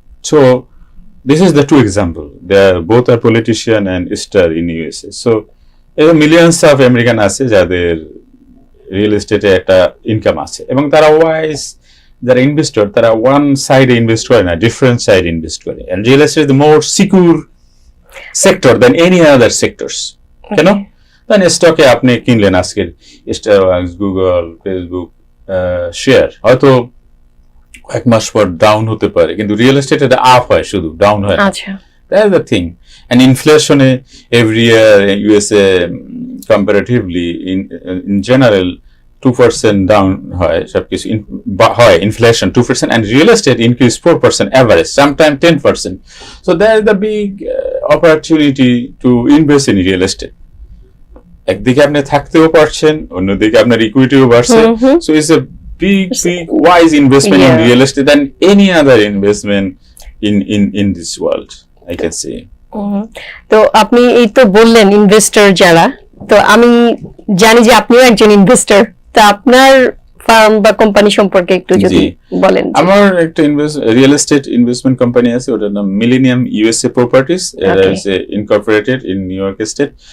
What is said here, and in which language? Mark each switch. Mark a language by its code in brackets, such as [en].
[en] So this is the two example. They are both are politician and star in USA. So millions of American [bn] আছে যাদের real এস্টেটে একটা income আছে, এবং তারা wise যারা investor, তারা ওয়ান সাইডে ইনভেস্ট করে না, ডিফারেন্ট সাইড ইনভেস্ট করে। [en] And real estate is the more secure sector than any other sectors. [bn] কেন? তাহলে স্টকে আপনি কিনলেন আজকে স্টারবাকস, গুগল, ফেসবুক শেয়ার, হয়তো এক মাস পর ডাউন হতে পারে, কিন্তু রিয়েল এস্টেট এটা আপ হয়, শুধু ডাউন হয়। আচ্ছা, [en] That's the thing. And inflation every year in USA comparatively in general 2% down [bn] হয় সবকিছু হয়, [en] inflation 2%, and real estate increase 4% average, sometimes 10%. So there is the big opportunity to invest in real estate. [bn] একদিকে আপনি থাকতেও পারছেন, অন্যদিকে আপনার ইকুইটিও বাড়ছে। [en] So it's a big wise investment in real estate than any other investment in this world, I can say. [bn] তো আপনি এই তো বললেন ইনভেস্টর যারা, তো আমি জানি যে আপনিও একজন ইনভেস্টর, তো আপনার ফার্ম বা কোম্পানি সম্পর্কে একটু যদি বলেন। আমার একটা রিয়েল এস্টেট ইনভেস্টমেন্ট কোম্পানি আছে, ওটার নাম মিলেনিয়াম USA প্রপার্টিজ, এটা হচ্ছে [en] Incorporated in New York state.